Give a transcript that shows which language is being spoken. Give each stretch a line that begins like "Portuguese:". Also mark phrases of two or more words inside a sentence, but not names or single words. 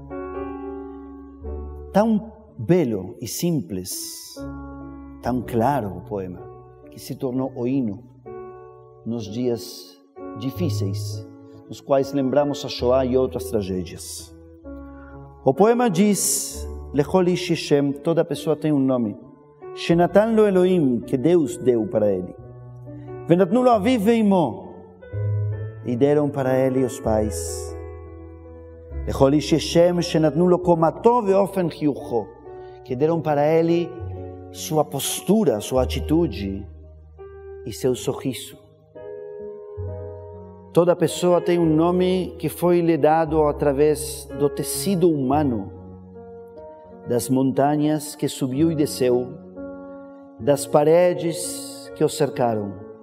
Portuguese: Tão belo e simples, tão claro o poema, que se tornou o hino nos dias difíceis, nos quais lembramos a Shoah e outras tragédias. O poema diz
Hebrew: לכל איש שם,
Portuguese: toda pessoa tem um nome.
Hebrew: שנתן לו אלוהים,
Portuguese: que Deus deu para ele.
Hebrew: ונתנו לו אביו ואמו,
Portuguese: e deram para ele os pais.
Hebrew: לכל איש שם, שנתנו לו קומתו ואופן חיוכו,
Portuguese: que deram para ele sua postura, sua atitude e seu sorriso. Toda pessoa tem um nome que foi lhe dado através do tecido humano, das montanhas que subiu e desceu, das paredes que o cercaram.